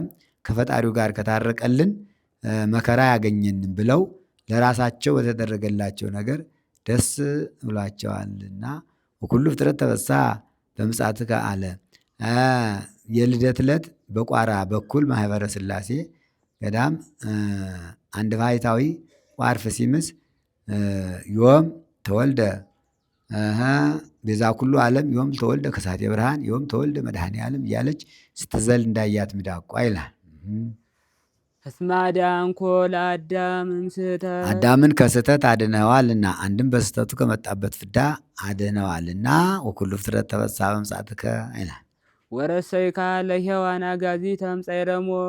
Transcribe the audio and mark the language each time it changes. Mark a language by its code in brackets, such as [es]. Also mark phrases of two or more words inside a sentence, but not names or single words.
[am] ከፈጣሪው ጋር ከታረቀልን መከራ ያገኘንም ብለው ለራሳቸው በተደረገላቸው ነገር ደስ ብሏቸዋልና [gez] ወኩሉ ፍጥረት ተበስሐ በምጽአትከ [am] አለ። የልደት ዕለት በቋራ በኩል ማህበረ ሥላሴ ገዳም አንድ ባሕታዊ ቋርፍ ሲምስ [gez] ዮም ተወልደ ቤዛ ኩሉ ዓለም ዮም ተወልደ ከሳቴ ብርሃን ዮም ተወልደ መድኃኔ ዓለም [am] እያለች ስትዘል እንዳያት ሚዳቋ ይላል። [gez] እስመ አዳንኮ ለአዳም እምስሕተት [am] አዳምን ከስህተት አድነዋልና አንድም በስህተቱ ከመጣበት ፍዳ አድነዋልና [gez] ወኩሉ ፍጥረት ተበስሐ በምጽአትከ [am] ይላል። [gez] ወረሰይካ ለሔዋን አጋዚተ እምጻዕረ ሞት